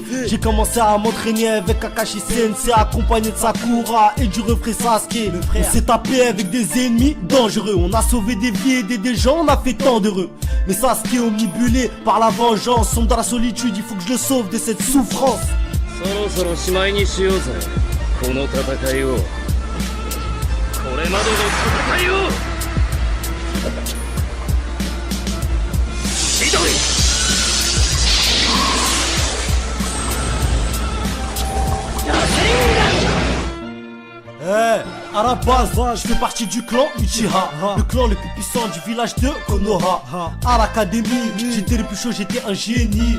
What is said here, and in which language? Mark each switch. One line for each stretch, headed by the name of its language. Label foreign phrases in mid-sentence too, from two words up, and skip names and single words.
French: J'ai commencé à m'entraîner avec Kakashi Sensei, accompagné de Sakura et du refrain Sasuke. On s'est tapé avec des ennemis dangereux. On a sauvé des vies, aidé des gens, on a fait tant d'heureux. Mais Sasuke omnibulé par la vengeance, sombre dans la solitude, il faut que je le sauve de cette souffrance.
Japanese: そろそろしまいにしようぜ、この戦いを。これまでの戦いを。ひどい。
French: À la base, je fais partie du clan Uchiha, le clan le plus puissant du village de Konoha. À l'académie, j'étais le plus chaud, j'étais un génie.